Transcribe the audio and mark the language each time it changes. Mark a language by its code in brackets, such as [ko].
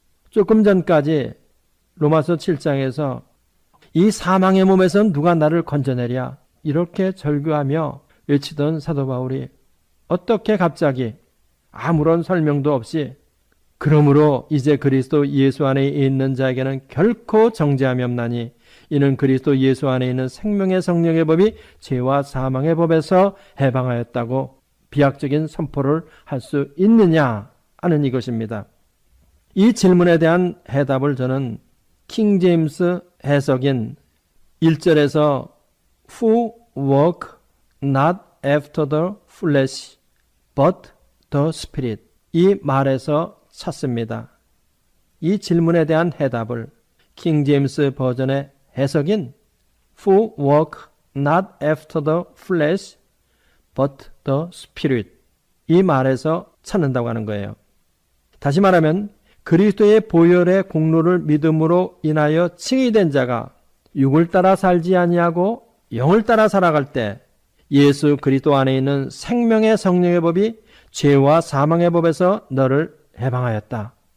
[ko] 조금 전까지 로마서 7장에서 이 사망의 몸에서 누가 나를 건져내랴 이렇게 절규하며 외치던 사도 바울이 어떻게 갑자기 아무런 설명도 없이 그러므로 이제 그리스도 예수 안에 있는 자에게는 결코 정죄함이 없나니 이는 그리스도 예수 안에 있는 생명의 성령의 법이 죄와 사망의 법에서 해방하였다고 비약적인 선포를 할 수 있느냐 하는 이것입니다. 이 질문에 대한 해답을 저는 킹 제임스 해석인 1절에서 [en] who walk not after the flesh but the spirit. [ko] 이 말에서 찾습니다. 이 질문에 대한 해답을 킹 제임스 버전의 해석인 [en] who walk not after the flesh but the spirit. [ko] 이 말에서 찾는다고 하는 거예요. 다시 말하면 그리스도의 보혈의 공로를 믿음으로 인하여 칭의된 자가 육을 따라 살지 아니하고 영을 따라 살아갈 때 예수 그리스도 안에 있는 생명의 성령의 법이 죄와 사망의 법에서 너를 해방하였다.